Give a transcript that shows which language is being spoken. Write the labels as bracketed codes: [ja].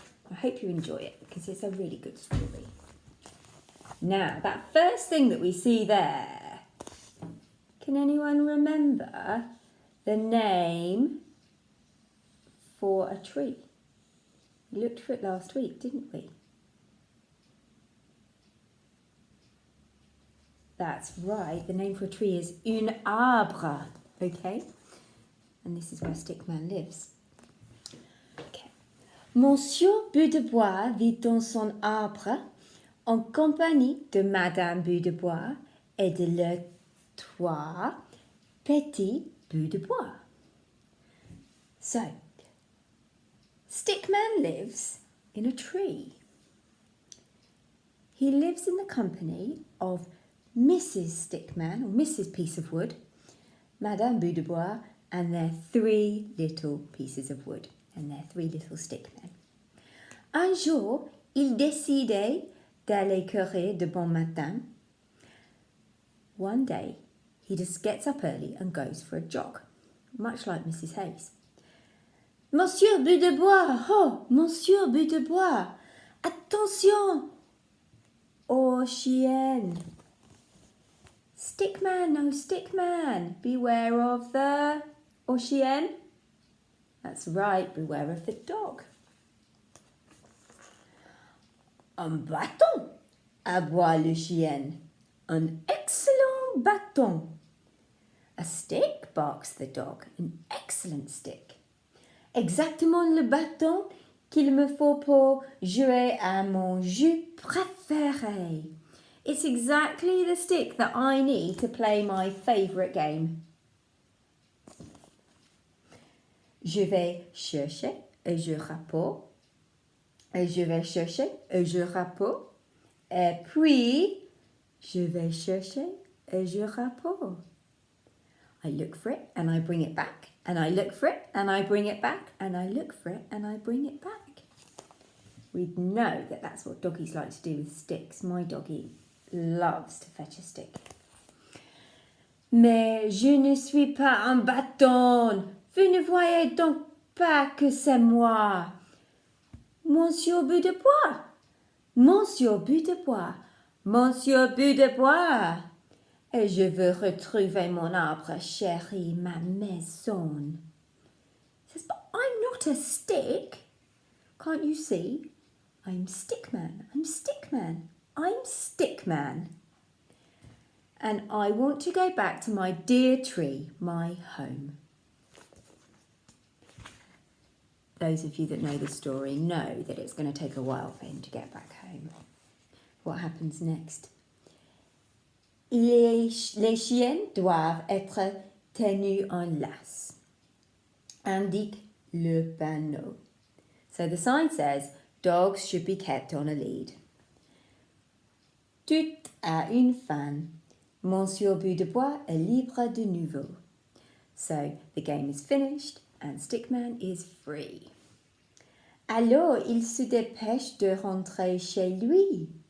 [en] I hope you enjoy it because it's a really good story. Now, that first thing that we see there, can anyone remember the name for a tree? We looked for it last week, didn't we? That's right, the name for a tree is un arbre, okay? And this is where Stickman lives. Okay. [fr] Monsieur Bout de Bois vit dans son arbre en compagnie de Madame Bout de Bois et de leurs trois petits bouts de bois. [en] So, Stickman lives in a tree. He lives in the company of Mrs. Stickman, or Mrs. Piece of Wood, Madame Bout de Bois, and their three little pieces of wood, and their three little stickmen. [fr] Un jour, il décidait d'aller courir de bon matin. [en] One day, he just gets up early and goes for a jog, much like Mrs. [fr] Hayes. Monsieur Bout de Bois, oh, Monsieur Bout de Bois, attention aux chiennes. [en] Stickman, no Stickman, beware of the chien. That's right, beware of the dog. [fr] Un bâton, aboie le chien. Un excellent bâton. [en] A stick, barks the dog, an excellent stick. [fr] Exactement le bâton qu'il me faut pour jouer à mon jeu préféré. [en] It's exactly the stick that I need to play my favourite game. [fr] Je vais chercher et je rapporte. Et je vais chercher et je rapporte. Et puis, je vais chercher et je rapporte. [en] I look for it and I bring it back. And I look for it and I bring it back. And I look for it and I bring it back. We know that that's what doggies like to do with sticks. My doggie loves to fetch a stick. [fr] Mais je ne suis pas un bâton. Vous ne voyez donc pas que c'est moi. Monsieur Bout de Bois. Monsieur Bout de Bois. Monsieur Bout de Bois. Et je veux retrouver mon arbre chéri, ma maison. [en] He says, but I'm not a stick. Can't you see? I'm Stickman. I'm Stickman. I'm Stickman. And I want to go back to my dear tree, my home. Those of you that know the story know that it's going to take a while for him to get back home. What happens next? [fr] Les chiennes doivent être tenues en laisse, indique le panneau. [en] So the sign says Dogs should be kept on a lead. [fr] Tout a une fin. Monsieur Bout de Bois est libre de nouveau. [en] So the game is finished and Stickman is free. [fr] Alors il se dépêche de rentrer chez lui.